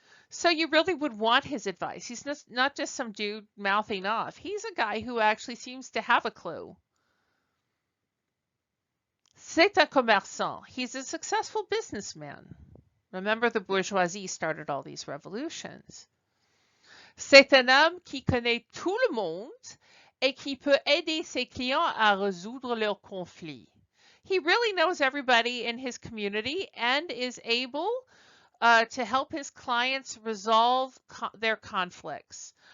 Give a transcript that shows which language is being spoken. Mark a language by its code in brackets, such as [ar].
[en] So you really would want his advice. He's not just some dude mouthing off. He's a guy who actually seems to have a clue. [fr] C'est un commerçant. [en] He's a successful businessman. Remember, the bourgeoisie started all these revolutions. [fr] C'est un homme qui connaît tout le monde et qui peut aider ses clients à résoudre leurs conflits. [en] He really knows everybody in his community and is able to help his clients resolve their conflicts.